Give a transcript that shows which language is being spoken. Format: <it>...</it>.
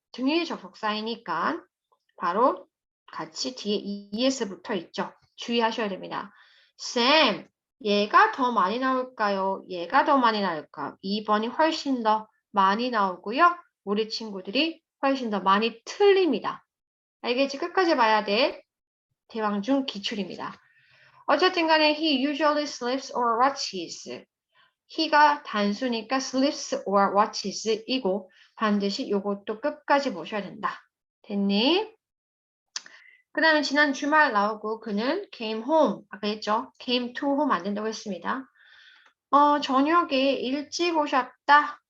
<ko>등일 접속사이니까 바로 같이 뒤에 es 붙어 있죠. 주의하셔야 됩니다. 쌤, 얘가 더 많이 나올까요? 얘가 더 많이 나올까요? 2번이 훨씬 더 많이 나오고요. 우리 친구들이 훨씬 더 많이 틀립니다. 알겠지? 끝까지 봐야 돼. 대왕 중 기출입니다. 어쨌든 간에</ko> <en>he usually sleeps or watches.</en> <ko>he가 단수니까</ko> <en>sleeps or watches</en> <ko>이고 반드시 요것도 끝까지 보셔야 된다. 됐니? 그 다음에 지난 주말 나오고 그는</ko> <en>came home.</en> <ko>아까 했죠?</ko> <en>came to home</en> <ko>안 된다고 했습니다. 저녁에 일찍 오셨다.</ko>